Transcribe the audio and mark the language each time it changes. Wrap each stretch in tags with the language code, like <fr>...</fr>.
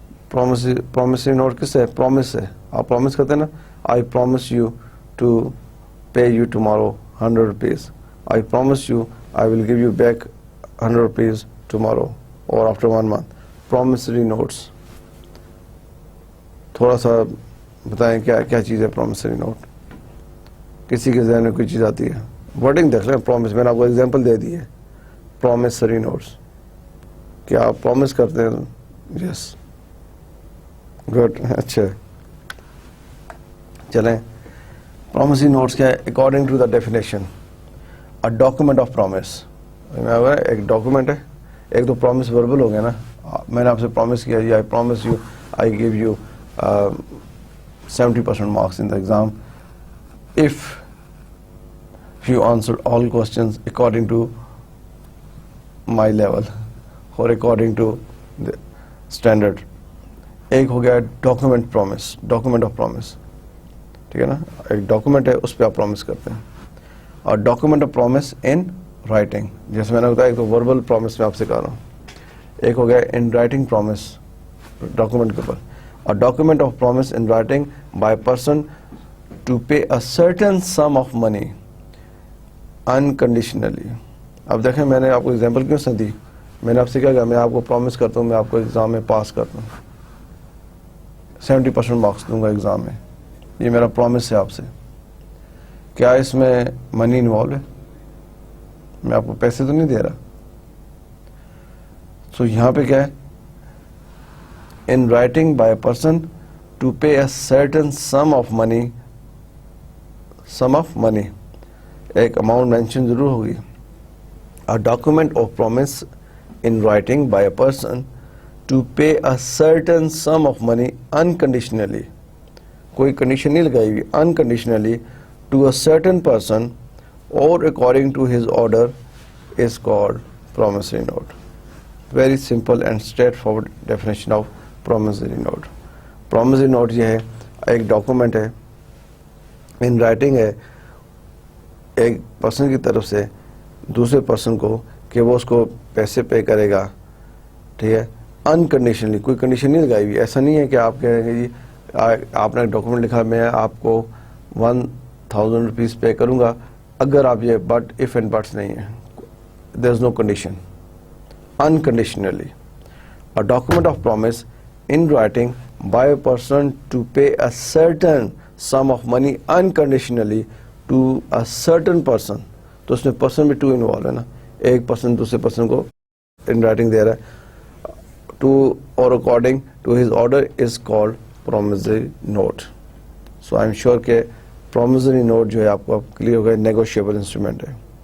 <ur>Promissory note کس ہے؟ Promise ہے. آپ پرومس کرتے ہیں نا,</ur> <en>I promise you to pay you tomorrow 100 rupees, I promise you I will give you back 100 rupees tomorrow اور after 1 month.</en> <ur>پرومسری نوٹس, تھوڑا سا بتائیں کیا چیز ہے پرومسری نوٹ. کسی کے ذہن میں کوئی چیز آتی ہے؟ ورڈنگ دیکھ لیں. پرومس میں نے آپ کو ایگزامپل دے دی ہے, پرومسری نوٹس. کیا آپ پرومس کرتے ہیں؟</ur> <en>yes, good,</en> <ur>اچھا. چلیں</ur> <en>promissory notes</en> <ur>کیا ہے</ur> <en>according to the definition a document of promise.</en> <ur>ایک ڈاکومنٹ ہے, ایک تو پرومس وربل ہو گیا نا, میں نے آپ سے پرومس کیا</ur> <en>I promise you I give you 70% marks in the exam if you answered all questions according to my level or according to the standard.</en> <ur>ایک ہو گیا document promise, document of promise, ٹھیک ہے نا, ایک ڈاکومنٹ ہے اس پہ آپ پرومس کرتے ہیں. اور</ur> <en>document of promise in writing,</en> <ur>جیسے میں نے بتایا ایک تو وربل پرومس میں آپ سے کہہ رہا ہوں, ایک ہو گیا ان رائٹنگ پرومس ڈاکومنٹ کے اوپر.</ur> <en>اور document of promise in writing by person to pay a certain sum of money unconditionally.</en> <ur>اب دیکھیں میں نے آپ کو ایگزامپل کیوں سے دی, میں نے آپ سے کیا کہا, میں آپ کو پرومس کرتا ہوں میں آپ کو ایگزام میں پاس کرتا ہوں, 70% مارکس دوں گا ایگزام میں, یہ میرا پرومس ہے آپ سے. کیا اس میں منی انوالو ہے؟ میں آپ کو پیسے تو نہیں دے رہا.</ur> <en>so</en> <ur>یہاں پہ کیا ہے,</ur> <en>in writing by a person to pay a certain sum of money, sum of money,</en> <ur>ایک اماؤنٹ مینشن ضرور ہوگی.</ur> <en>A document of promise in writing by a person to pay a certain sum of money unconditionally,</en> <ur>کوئی condition نہیں لگائی ہوئی,</ur> <en>unconditionally to a certain person or according to his order is called promissory note. Very simple and straightforward definition of promissory note.</en> <ur>Promissory note یہ ہے ایک document ہے,</ur> <en>in writing</en> <ur>ہے, ایک پرسن کی طرف سے دوسرے پرسن کو کہ وہ اس کو پیسے پے کرے گا, ٹھیک ہے, انکنڈیشنلی, کوئی کنڈیشن نہیں لگائی ہوئی. ایسا نہیں ہے کہ آپ کہہ رہے ہیں کہ جی آپ نے ڈاکومنٹ لکھا میں آپ کو 1000 روپیز پے کروں گا اگر آپ یہ,</ur> <en>but if and buts</en> <ur>نہیں ہے,</ur> <en>there is no condition,</en> <ur>unconditionally.</ur> <en>A document of promise in writing by a person to pay a certain sum of money unconditionally to a certain person.</en> <ur>تو اس میں پرسن بھی ٹو انوالو ہے نا, ایک پرسن دوسرے person کو ان رائٹنگ دے رہا ہے,</ur> <en>To اور according to his order is called promissory note. So I am sure</en> <ur>کہ پرومسری نوٹ جو ہے آپ کو اب کلیئر ہو گیا, نیگوشیبل انسٹرومنٹ ہے.</ur>